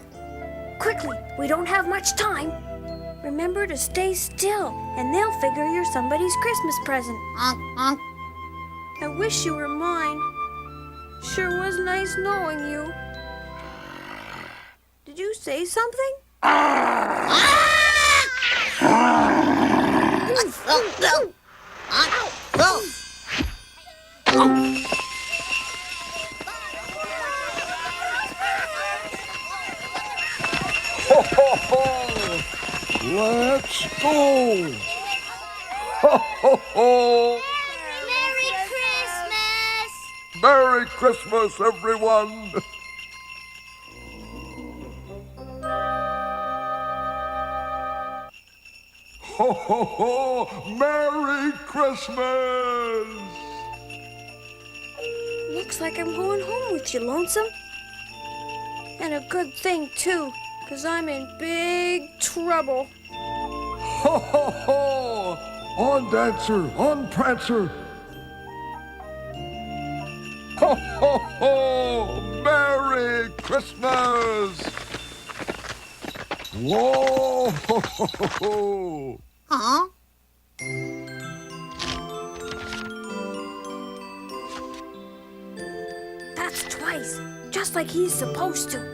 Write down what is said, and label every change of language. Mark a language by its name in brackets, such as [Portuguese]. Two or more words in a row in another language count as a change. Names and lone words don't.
[English] Quickly, we don't have much time. Remember to stay still, and they'll figure you're somebody's Christmas present. Honk, honk. I wish you were mine. Sure was nice knowing you. Did you say something? Ho, ho, ho! Let's go! Ho, ho, ho! Merry Christmas! Merry Christmas, everyone! Ho, ho, ho! Merry Christmas! Looks like I'm going home with you, Lonesome. And a good thing, too, 'cause I'm in big trouble. Ho, ho, ho! On, Dancer! On, Prancer! Ho, ho, ho! Merry Christmas! Whoa! Ho, ho, ho, ho! Huh? That's twice, just like he's supposed to.